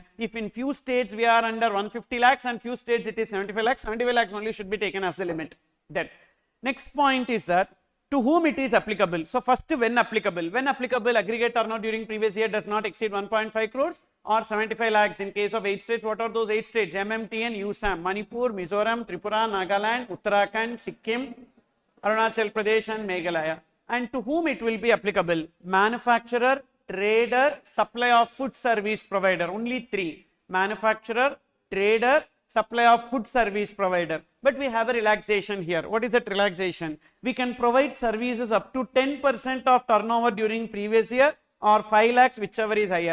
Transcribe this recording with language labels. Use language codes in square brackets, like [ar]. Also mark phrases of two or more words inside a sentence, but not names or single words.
[en] If in few states we are under 150 lakhs and few states it is 75 lakhs, 75 lakhs only should be taken as the limit. Then next point is that to whom it is applicable. So first, when applicable. When applicable, aggregate turnover during previous year does not exceed 1.5 crores or 75 lakhs in case of 8 states. What are those 8 states? MMTN, USAM, Manipur, Mizoram, Tripura, Nagaland, Uttarakhand, Sikkim, Arunachal Pradesh and Meghalaya. And to whom it will be applicable? Manufacturer, trader, supply of food service provider. Only 3. Manufacturer, trader, supply of food service provider. But we have a relaxation here. What is that relaxation? We can provide services up to 10% of turnover during previous year or 5 lakhs, whichever is higher.